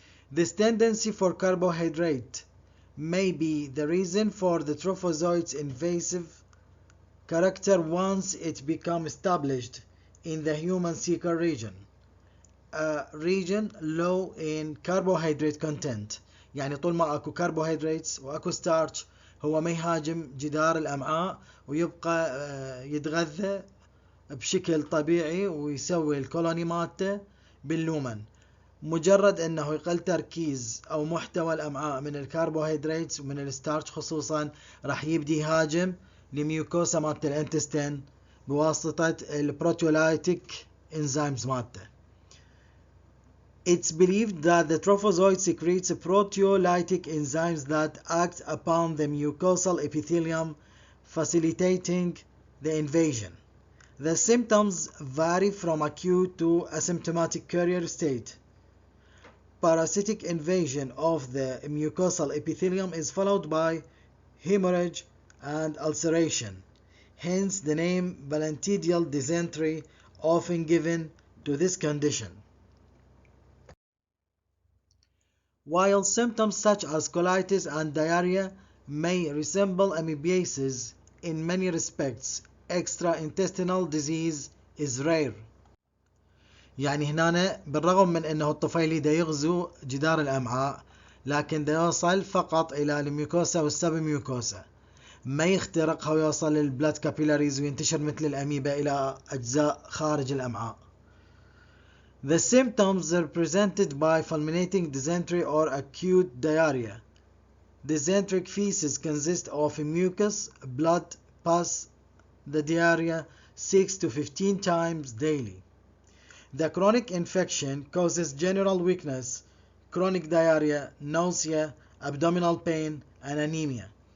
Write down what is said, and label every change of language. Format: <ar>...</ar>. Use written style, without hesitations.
<en>This tendency for carbohydrate may be the reason for the trophozoite's invasive character once it becomes established in the human cecal region, a region low in carbohydrate content.</en> <ar>يعني طول ما اكو carbohydrates واكو starch هو ما يهاجم جدار الامعاء ويبقى يتغذى بشكل طبيعي ويسوي الكولوني مالته باللومن. مجرد انه يقل تركيز او محتوى الامعاء من الكربوهيدرات ومن الستارش خصوصا راح يبدي يهاجم الميوكوسا مالت الانتستين بواسطة البروتيولايتيك انزيمز مالته.</ar> <en>It's believed that the trophozoite secretes proteolytic enzymes that act upon the mucosal epithelium, facilitating the invasion. The symptoms vary from acute to asymptomatic carrier state. Parasitic invasion of the mucosal epithelium is followed by hemorrhage and ulceration. Hence the name balantidial dysentery, often given to this condition. While symptoms such as colitis and diarrhea may resemble amoebiasis in many respects, extraintestinal disease is rare.</en> <ar>يعني هنا بالرغم من أنه الطفيلي دا يغزو جدار الأمعاء، لكن دا يوصل فقط إلى الميوكوسا والسبميوكوسا، ما يخترقها ويوصل للبلاد كابيلاريز وينتشر مثل الأميبا إلى أجزاء خارج الأمعاء.</ar> <en>The symptoms are presented by fulminating dysentery or acute diarrhea. Dysenteric feces consist of mucus, blood, pus. The diarrhea 6 to 15 times daily. The chronic infection causes general weakness, chronic diarrhea, nausea, abdominal pain, and anemia.</en>